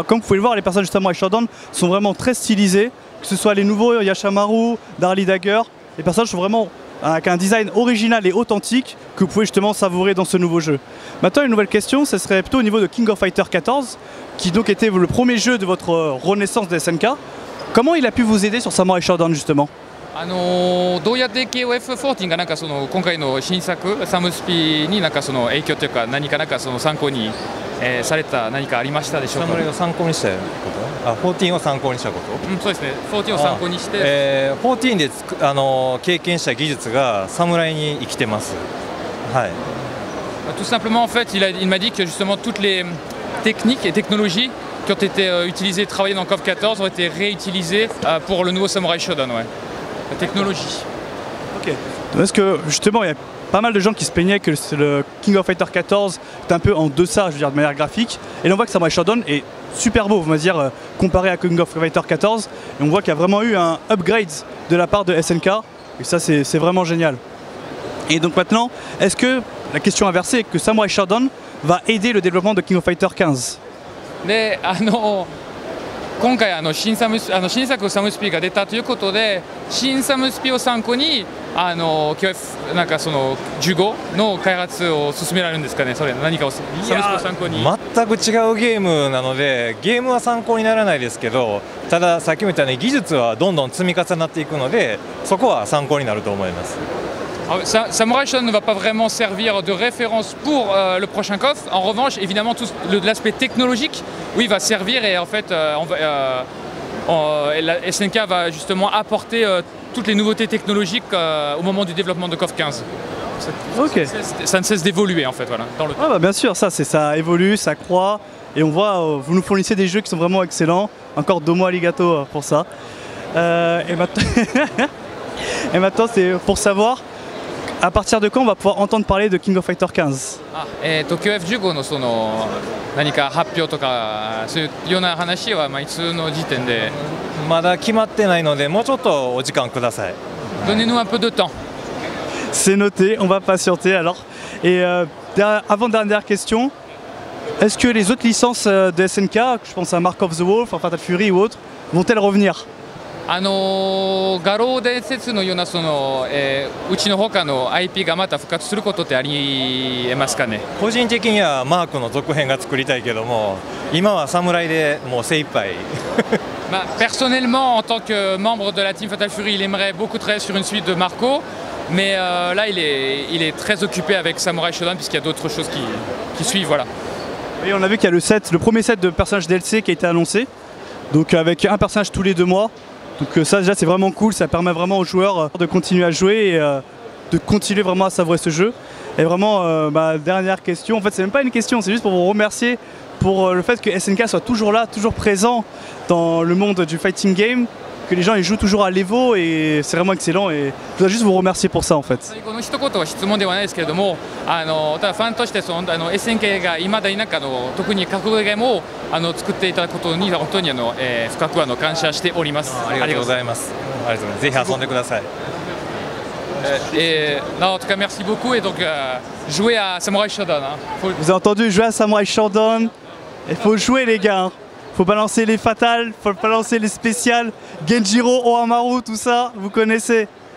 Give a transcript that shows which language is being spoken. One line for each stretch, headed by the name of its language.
French: Comme vous pouvez le voir, les personnages de Samurai Shodown sont vraiment très stylisés. Que ce soit les nouveaux Yashamaru, Darly Dagger, les personnages sont vraiment avec un design original et authentique que vous pouvez justement savourer dans ce nouveau jeu. Maintenant, une nouvelle question, ce serait plutôt au niveau de King of Fighter 14, qui donc était le premier jeu de votre renaissance de SNK. Comment il a pu vous aider sur Samurai Shodown justement?
Japanese: どうやって KOF14 がなんかその今回の新作サムスピになんかその影響というか何かなんかその参考に、された何かありましたでしょうか？サムライを参考にしたこと？ 14を参考にしたこと？そうですね。14を参考にして、 14で経験した技術がサムライに生きてます。はい。
French: Tout simplement en fait, il m'a dit que justement toutes les techniques et technologies qui ont été utilisées et travaillées dans KOF 14 ont été réutilisées pour le nouveau Samurai Shodown. Ouais. La technologie. Ok. Parce que justement, il y a pas mal de gens qui se plaignaient que le King of Fighter 14 est un peu en deçà, je veux dire, de manière graphique. Et là, on voit que Samurai Shodown est super beau, on va dire, comparé à King of Fighter 14. Et on voit qu'il y a vraiment eu un upgrade de la part de SNK. Et ça, c'est vraiment génial. Et donc maintenant, est-ce que la question inversée est que Samurai Shodown va aider le développement de King of Fighter 15?
Japanese: で今回新作サムスピが出たということで新サムスピを参考にKOF なんかその15の開発を進められるんですかね。それ何かをサムスピを参考に。全く違うゲームなのでゲームは参考にならないですけど、たださっきも言ったように技術はどんどん積み重なっていくのでそこは参考になると思います。
French: Samurai Shodown ne va pas vraiment servir de référence pour le prochain KOF. En revanche, évidemment, tout l'aspect technologique, oui, va servir et en fait, la SNK va justement apporter toutes les nouveautés technologiques au moment du développement de KOF 15. Ok. Ça ne cesse d'évoluer en fait, voilà, dans le temps. Ah bah bien sûr, ça évolue, ça croît. Et on voit, vous nous fournissez des jeux qui sont vraiment excellents. Encore
Japanese: domo arigato
French: pour ça. Et maintenant, et maintenant c'est pour savoir, à partir de quand on va pouvoir entendre parler de King of Fighter 15?
Japanese: QF15 のその何か発表とかそういうような話はいつの時点でまだ決まってないので、もうちょっとお時間ください。
French: Donnez-nous un peu de temps. C'est noté, on va patienter alors. Et avant-dernière question, est-ce que les autres licences de SNK, je pense à Mark of the Wolf, Fatal Fury ou autres, vont-elles revenir?
Japanese: 画廊伝説のようなその、うちの他の IP がまた復活することってありえますかね。個人的にはマークの続編が作りたいけども、今は侍でもう精一杯。
French: Personnellement, en tant que membre de la team Fatal Fury, il aimerait beaucoup travailler sur une suite de Marco, mais là il est très occupé avec Samurai Shodown puisqu'il y a d'autres choses qui suivent, voilà. Et on a vu qu'il y a le premier set de personnages DLC qui a été annoncé, donc avec un personnage tous les 2 mois. Donc ça déjà c'est vraiment cool, ça permet vraiment aux joueurs de continuer à jouer et de continuer vraiment à savourer ce jeu. Et vraiment, dernière question, en fait c'est même pas une question, c'est juste pour vous remercier pour le fait que SNK soit toujours là, toujours présent dans le monde du fighting game, que les gens ils jouent toujours à l'Evo et c'est vraiment excellent et je voudrais juste vous remercier pour ça en fait.
Japanese: この一言は質問ではないですけれども、ただファンとしてSNK がいまだに特に格ゲームを作っていただくことに本当に深く感謝しております。ありがとうございます。ありがとうございます。ぜひ遊んでください。
French: En tout cas, merci beaucoup et donc jouez à Samurai Shodown. Vous avez entendu, jouer à Samurai Shodown, il faut jouer les gars. Faut balancer les fatales, faut balancer les spéciales, Genjiro, Ohamaru, tout ça, vous connaissez.